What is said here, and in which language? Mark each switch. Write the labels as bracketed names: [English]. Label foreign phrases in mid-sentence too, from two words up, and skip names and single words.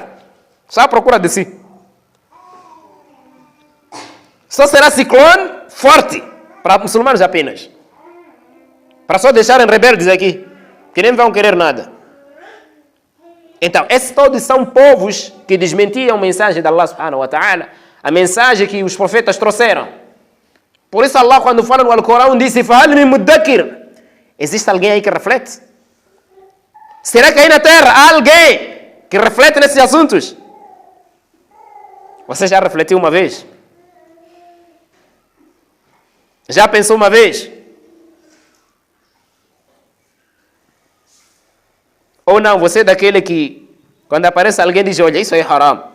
[Portuguese] Só à procura de si. Só será ciclone forte para muçulmanos apenas. Para só deixarem rebeldes aqui, que nem vão querer nada. Então, esses todos são povos que desmentiam a mensagem de Allah [Arabic] سبحانه وتعالى, [Portuguese] a mensagem que os profetas trouxeram. Por isso Allah, quando fala no Alcorão, disse: [Arabic] "فهل من مدكر." [Portuguese] Existe alguém aí que reflete? Será que aí na Terra há alguém que reflete nesses assuntos? Você já refletiu uma vez? Já pensou uma vez? Ou não, você é daquele que, quando aparece alguém, diz: "Olha, isso é haram."